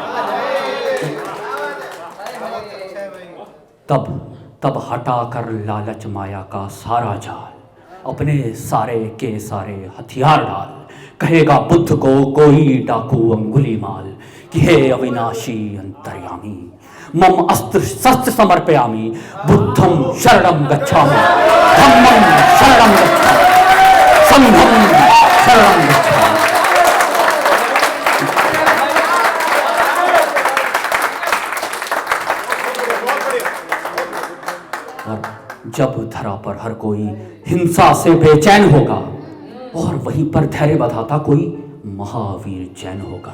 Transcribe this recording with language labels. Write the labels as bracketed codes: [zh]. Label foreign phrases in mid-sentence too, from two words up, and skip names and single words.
[hi] तब हटाकर लालच माया का सारा जाल, अपने सारे के सारे हथियार डाल, कहेगा बुद्ध को कोई डाकू अंगुलीमाल कि हे अविनाशी अंतर्यामी, [sa] मम अस्त्र शस्त्र समर्पयामि, [pi] बुद्धं शरणं गच्छामि, धम्मं शरणं गच्छामि, संघं शरणं गच्छामि। [hi] जब धरा पर हर कोई हिंसा से बेचैन होगा, और वहीं पर धैर्य बधाता कोई महावीर जैन होगा।